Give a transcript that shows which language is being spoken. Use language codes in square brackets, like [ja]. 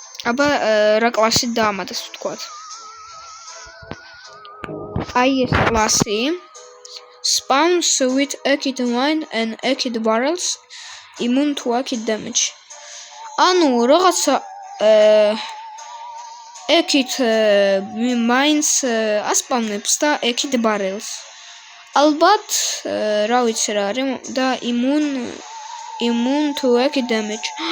[ka] აბა რა კლასი დაამატეს ვთქვათ. აი ეს კლასი [en] spawns with acid mine and acid barrels immune to acid damage. [ka] ანუ რაღაცა acid mines ასპავნებს და acid barrels. ალბათ რა ვიცი რა არის და [en] immune to acid damage.